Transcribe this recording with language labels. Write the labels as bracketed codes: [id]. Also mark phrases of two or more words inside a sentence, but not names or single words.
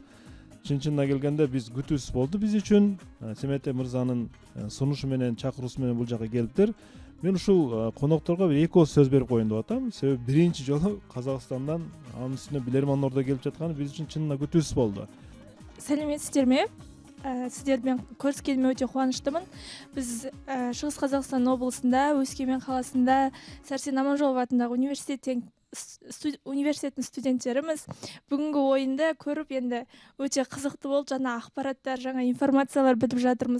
[ky] Чын-чынына келгенде биз күтүүсүз болду биз үчүн. Семете мырзанын сунушу менен, чакыруусу менен бул жака келиптир. Мен ушул конокторго бир 2 сөз берип коеюн деп атам. Себеби биринчи жолу Казакстандан анын үстүнө билерман ордо келип жатканы биз үчүн чынына күтүүсүз болду. [kk] Сәлеметсіздерме? Сіздермен көріскеніме өте қуаныштымын. Біз Шығыс Қазақстан облысында, Өскемен қаласында Сәрсен Аманжолов атындағы университеттің студенттеріміз. Бүгінгі ойынды көріп, енді өте қызықты болды, жаңа ақпараттар, жаңа информациялар біліп жатырмыз.